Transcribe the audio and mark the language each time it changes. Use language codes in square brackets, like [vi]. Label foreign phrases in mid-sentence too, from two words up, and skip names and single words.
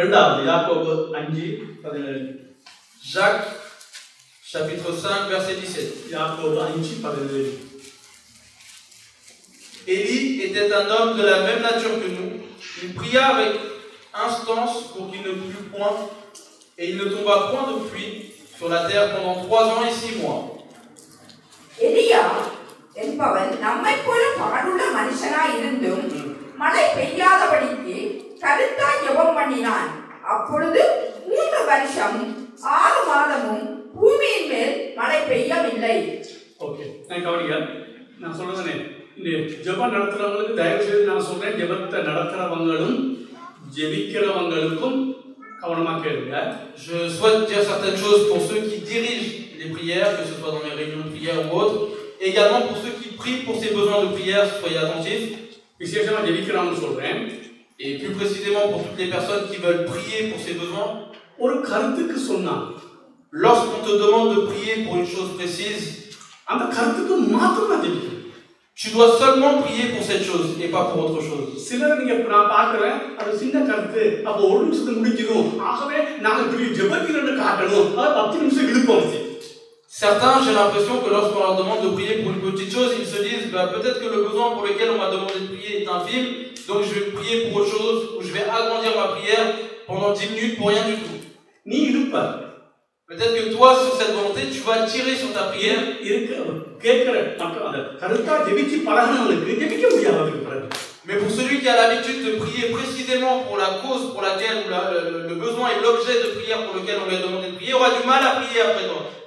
[fr] Jacques, chapitre 5, verset 17. Élie était un homme de la même nature que nous. Il pria avec instance pour qu'il ne plût point, et il ne tomba point de pluie sur la terre pendant 3 ans et 6 mois. [ta] எலியா என்பவன் நம்மை போல பாடுள்ள மனுஷனாய் இருந்தும் மழை பெய்யாதபடிக்கு கருத்தாய் ஜெபம் பண்ணினான். அப்பொழுது 3 வருஷம் 6 மாதமும் பூமியின் மேல் மழை பெய்யவில்லை. ஓகே நான் கவனிங்க. நான் சொல்றேனே இந்த ஜெபம் நடத்துறவங்களுக்கு தயவு செய்து நான் சொல்றேன், ஜெபத்தை நடத்துறவங்களும் ஜெபிக்கிறவங்களுக்கும் கவனமா கேளுங்க. [fr] Je souhaite dire certaines choses pour ceux qui dirigent les prières, que ce soit dans les réunions de prière ou autres, et également pour ceux qui prient pour ces besoins de prière, soyez attentifs. [ta] விசேஷமா ஜெபிக்கிறவங்க சொல்றேன். [fr] Et plus précisément pour toutes les personnes qui veulent prier pour ces besoins. [ta] ஒரு கருத்துக்கு சொன்னா, [fr] lorsqu'on te demande de prier pour une chose précise, [ta] அந்த கருத்துக்கு மாத்திரம் தான் ஜெபிக்கணும். [fr] Tu dois seulement prier pour cette chose et pas pour autre chose. [ta] சிலர் நீங்க நான் பார்க்கறேன், அது சின்ன கருத்து, அப்ப ஒரு நிமிஷத்துல முடிஞ்சிரும். ஆகவே நாங்க இப்படி ஜெபிக்கிறேன்னு காட்டணும். அது 10 நிமிஷம் இழுப்போம். [fr] Certains, j'ai l'impression que lorsqu'on leur demande de prier pour une petite chose, ils se disent peut-être que le besoin pour lequel on m'a demandé de prier est infime, donc je vais prier pour autre chose, ou je vais agrandir ma prière pendant 10 minutes pour rien du tout. [ta] நீ இழுப்ப. [fr] Peut-être que toi, sur cette volonté, tu vas tirer sur ta prière. Mais pour celui qui a l'habitude de prier précisément pour la cause pour laquelle le besoin et l'objet de prière pour lequel on lui a demandé de prier, aura du mal à prier après toi.